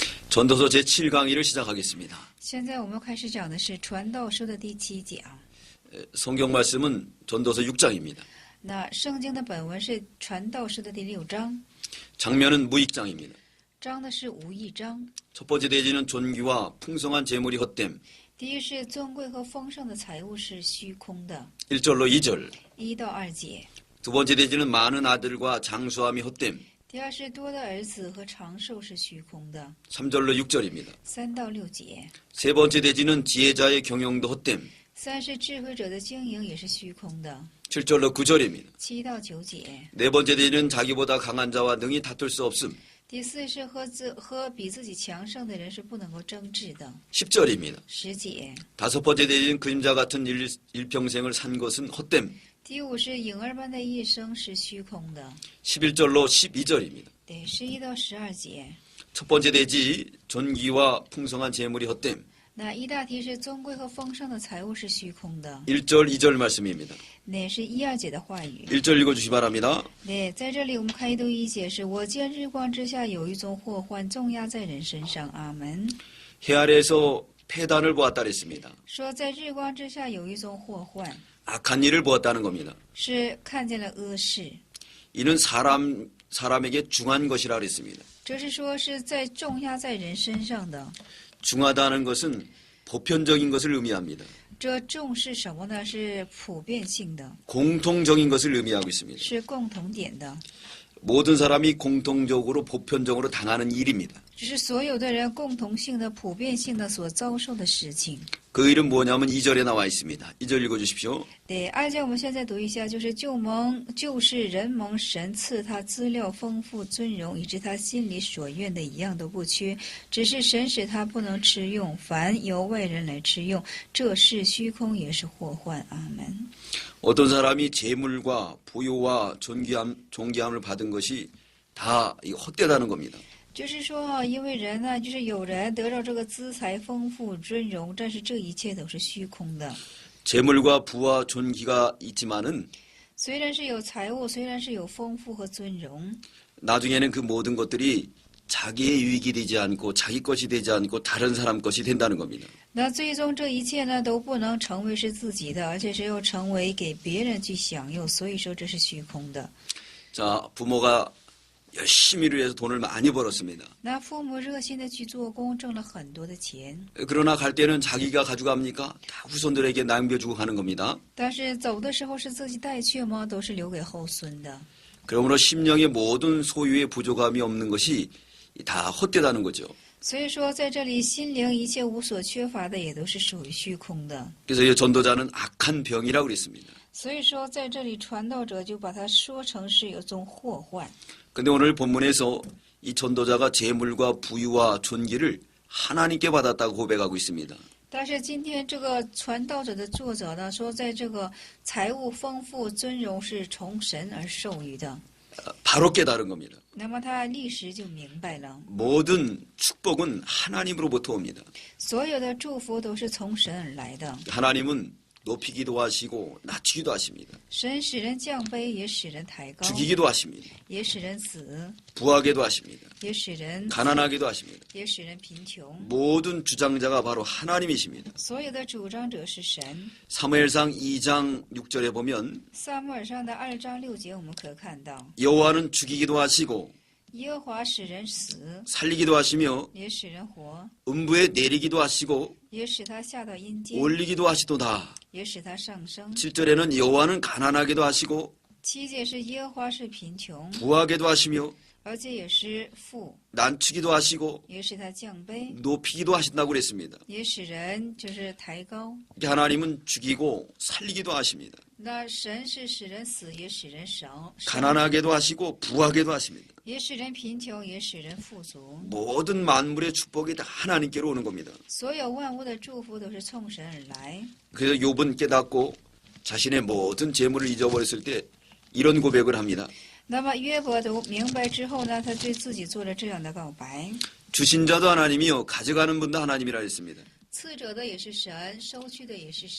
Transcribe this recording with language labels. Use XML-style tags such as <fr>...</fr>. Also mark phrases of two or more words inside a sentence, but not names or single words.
<ko>전도서 제7강의를 시작하겠습니다.</ko> <zh>现在我们开始讲的是传道书的第7讲。</zh> <ko>성경 말씀은 전도서 6장입니다.</ko> <zh>那圣经的本文是传道书的第6章，</zh> <ko>장면은 무익장입니다.</ko> <zh>章的是无义章。</zh> <ko>첫 번째 대지는 존귀와 풍성한 재물이 헛됨.</ko> <zh>第一是尊贵和丰盛的财物是虚空的，</zh> <ko>1절로 2절.</ko> <zh>1 到2节。</zh> <ko>두 번째 대지는 많은 아들과 장수함이 헛됨.</ko> <zh>第二是多的儿子和长寿是虚空的，</zh> <ko>3절로 6절입니다.</ko> <zh>3 到6节。</zh> <ko>세 번째 대지는 지혜자의 경영도 헛됨.</ko> <zh>3 是智慧者的经营也是虚空的，</zh> <ko>7절로 9절입니다.</ko> <zh>7 到9节。</zh> <ko>네 번째 대지는 자기보다 강한 자와 능히 다툴 수 없음.</ko> <zh>第4是和比自己强盛的人是不能够争执的，</zh> <ko>10절입니다.</ko> <zh>10节。</zh> <ko>다섯 번째 대지는 그림자 같은 일평생을 산 것은 헛됨.</ko> <zh>第5是影儿般的一生是虚空的，</zh> <ko>11절로 12절입니다.</ko> <zh>对，11到12节。</zh> <ko>첫 번째 대지 존귀와 풍성한 재물이 헛됨.</ko> <zh>那一大题是尊贵和丰盛的财物是虚空的，</zh> <ko>1절 2절 말씀입니다.</ko> <zh>那是1、2节的话语。</zh> <ko>1절 읽어주시 바랍니다.</ko> <zh>对，在这里我们开读1节是我见日光之下有一种祸患重压在人身上，阿门。</zh> <ko>해 아래에서 폐단을 보았다 그랬습니다.</ko> <zh>说在日光之下有一种祸患，</zh> <ko>악한 일을 보았다는 겁니다.</ko> <zh>是看见了恶事，</zh> <ko>이는 사람에게 중한 것이라 그랬습니다.</ko> <zh>这是说是在重压在人身上的。</zh> <ko>중하다는 것은 보편적인 것을 의미합니다.</ko> <zh>这重是什么呢？是普遍性的，</zh> <ko>공통적인 것을 의미하고 있습니다.</ko> <zh>是共同点的，</zh> <ko>모든 사람이 공통적으로 보편적으로 당하는 일입니다.</ko> <zh>只是所有的人共同性的、普遍性的所遭受的事情。</zh> <ko>그 일은 뭐냐면 2절에 나와 있습니다. 2절 읽어주십시오.</ko> <zh>对，2节我们现在读一下，就是就是人蒙神赐他资料丰富尊荣，以致他心里所愿的一样都不缺，只是神使他不能吃用，凡由外人来吃用，这是虚空也是祸患。阿门。</zh> <ko>어떤 사람이 재물과 부요와 존귀함을 받은 것이 다 헛되다는 겁니다.</ko> <zh>就是说，因为人呢，就是有人得到这个资财丰富尊荣，但是这一切都是虚空的。</zh> <ko>재물과 부와 존귀가 있지만은</ko> <zh>虽然是有财物，虽然是有丰富和尊荣，</zh> <ko>나중에는 그 모든 것들이 자기의 유익이 되지 않고 자기 것이 되지 않고 다른 사람 것이 된다는 겁니다.</ko> <zh>那最终这一切呢都不能成为是自己的，而且是要成为给别人去享用，所以说这是虚空的。</zh> <ko>자, 부모가 열심히 일해서 돈을 많이 벌었습니다.</ko> <zh>那父母热心的去做工，挣了很多的钱，</zh> <ko>그러나 갈 때는 자기가 가져갑니까? 다 후손들에게 남겨주고 가는 겁니다.</ko> <zh>但是走的时候是自己带去吗？都是留给后孙的。</zh> <ko>그러므로 심령의 모든 소유의 부족함이 없는 것이 다 헛되다는 거죠.</ko> <zh>所以说，在这里心灵一切无所缺乏的，也都是属于虚空的。</zh> <ko>그래서 이 전도자는 악한 병이라고 그랬습니다.</ko> <zh>所以说，在这里传道者就把它说成是有种祸患。</zh> <ko>근데 오늘 본문에서 이 전도자가 재물과 부유와 존귀를 하나님께 받았다고 고백하고 있습니다.</ko> <zh>但是今天这个传道者的作者呢，说在这个财物丰富、尊荣是从神而授予的。</zh> <ko>바로 깨달은 겁니다.</ko> <zh>那么他立时就明白了，</zh> <ko>모든 축복은 하나님으로부터 옵니다.</ko> <zh>所有的祝福都是从神而来的。</zh> <ko>하나님은 높이기도 하시고 낮추기도 하십니다.</ko> <zh>神使人降卑，也使人抬高，</zh> <ko>죽이기도 하십니다.</ko> <zh>也使人死，</zh> <ko>부하게도 하십니다.</ko> <zh>也使人</zh> <ko>가난하게도 하십니다.</ko> <zh>也使人贫穷。</zh> <ko>모든 주장자가 바로 하나님이십니다.</ko> <zh>所有的主张者是神。</zh> <ko>사무엘상 2장 6절에 보면</ko> <zh>撒母耳上的2章6节，我们可看到，</zh> <ko>여호와는 죽이기도 하시고</ko> <zh>耶和华使人死，</zh> <ko>살리기도 하시며</ko> <zh>也使人活，</zh> <ko>음부에 내리기도 하시고</ko> <zh>也使他下到阴间，</zh> <ko>올리기도 하시도다.</ko> <zh>也使他上升。</zh> <ko>7절에는 여호와는 가난하게도 하시고</ko> <zh>7 节是耶和华是贫穷，</zh> <ko>부하게도 하시며</ko> <zh>而且也是富，</zh> <ko>난추기도 하시고</ko> <zh>也使他降卑，</zh> <ko>높이기도 하신다고 그랬습니다.</ko> <zh>也使人就是抬高。</zh> <ko>하나님은 죽이고 살리기도 하십니다.</ko> <zh>那神是使人死，也使人生，</zh> <ko>가난하게도 하시고 부하게도 하십니다.</ko> <zh>也使人贫穷，也使人富足。</zh> <ko>모든 만물의 축복이 다 하나님께로 오는 겁니다.</ko> <zh>所有万物的祝福都是从神而来。</zh> <ko>그래서 욥은 깨닫고 자신의 모든 재물을 잊어버렸을 때 이런 고백을 합니다.</ko> <zh>那么约伯都明白之后呢，他对自己做了这样的告白：</zh> <ko>주신 자도 하나님이요 가져가는 분도 하나님이라 했습니다.</ko> <zh>赐者的也是神，收去的也是神。</zh>